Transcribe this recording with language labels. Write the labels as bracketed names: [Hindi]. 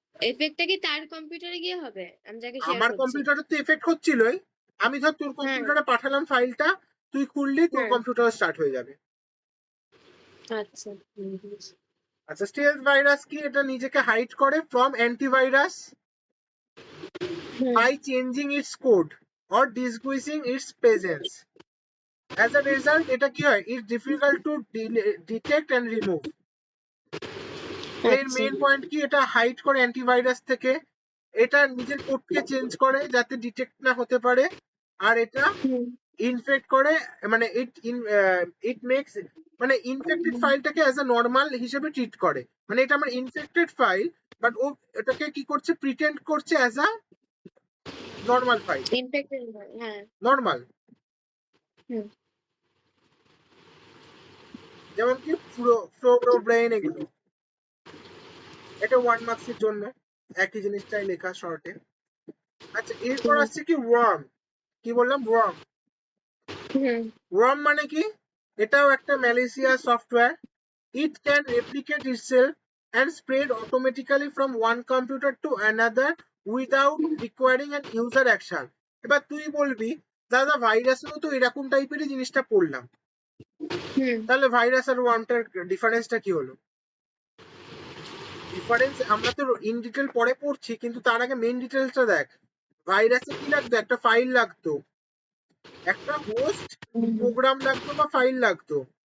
[Bangla] এফেক্টটা কি তার কম্পিউটারে গিয়ে হবে আমি যাকে শেয়ার আমার করছি কম্পিউটারে তো এফেক্ট হচ্ছিলই। আমি ধর তোর হ্যাঁ কম্পিউটারে পাঠালাম ফাইলটা, তুই খুললি, তোর হ্যাঁ কম্পিউটার স্টার্ট হয়ে যাবে। আচ্ছা বুঝেছি। আচ্ছা, স্টেলথ ভাইরাস কি, এটা নিজেকে হাইড করে [English] From antivirus. by changing its code or decreasing its presence. As a result, [Bangla] এটা কি হয়? [English] It's difficult to detect and remove. [Bangla] তো এর আচ্ছা মেইন পয়েন্ট কি? এটা হাইড করে অ্যান্টিভাইরাস থেকে, এটা নিজের কোডকে চেঞ্জ করে যাতে ডিটেক্ট না হতে পারে, আর এটা হুম ইনফেক্ট করে, মানে [English] it makes, [Bangla] মানে ইনফেক্টেড ফাইলটাকে অ্যাজ আ নর্মাল হিসেবে ট্রিট করে। মানে এটা আমার ইনফেক্টেড ফাইল, বাট ও এটাকে কি করছে? প্রিটেন্ড করছে [English] as a normal file, [Bangla] infected হ্যাঁ নর্মাল। হুম যেমন কি ফ্লো ব্রেন, এগুলো। এটা 1 মার্কসের জন্য একই জিনিসটাই লেখা শর্টে। আচ্ছা, এরপর আসছে কি ওয়ার্ম। কি বললাম? ওয়ার্ম। হুম ওয়ার্ম মানে কি? এটাও একটা malicious software. [English] It can replicate itself and spread automatically from one computer to another without requiring an user action. [Bangla] এবার তুই বলবি, দাদা ভাইরাসেও তো এরকম টাইপেরই জিনিসটা পড়লাম, হুম তাহলে ভাইরাস আর ওয়ার্মটার ডিফারেন্সটা কি হলো? ডিফারেন্স আমরা তো ইন ডিটেল পরে পড়ছি, কিন্তু তার আগে মেইন ডিটেলসটা দেখ। ভাইরাসে কি লাগতো? একটা ফাইল লাগতো, একটা হোস্ট প্রোগ্রাম লাগতো বা ফাইল লাগতো,